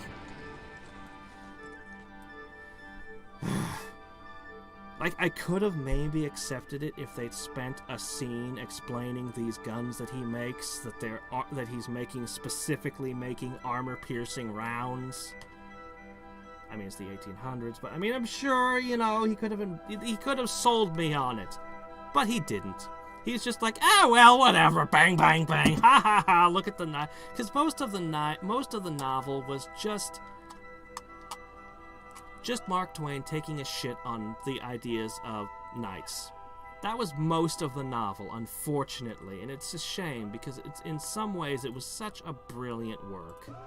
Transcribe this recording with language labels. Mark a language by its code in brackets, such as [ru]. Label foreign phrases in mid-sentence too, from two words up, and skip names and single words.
[en] Like, I could have maybe accepted it if they'd spent a scene explaining these guns that he makes, that he's specifically making armor-piercing rounds. I mean, it's the 1800s, but I mean, I'm sure, he could have sold me on it, but he didn't. He's just like, well, whatever, bang, bang, bang, ha ha ha. Look at the knife, because most of the novel was just Mark Twain taking a shit on the ideas of knights. That was most of the novel, unfortunately, and it's a shame because in some ways it was such a brilliant work.